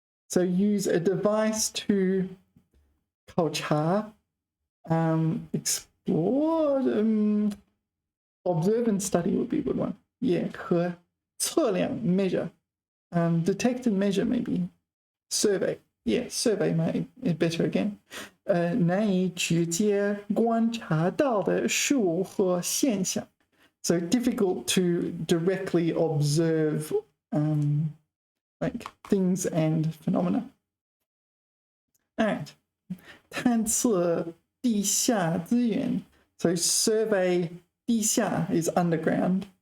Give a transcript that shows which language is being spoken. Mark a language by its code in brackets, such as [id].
[en] So use a device to 考察, explore, observe and study would be a good one. Yeah, 和测量 measure. Detect and measure maybe. Survey. Yeah, survey might be better again. [zh] 难以直接观察到的事物和现象. [en] So difficult to directly observe like things and phenomena. All right. [zh] 探测地下资源. [en] So survey 地下 is underground.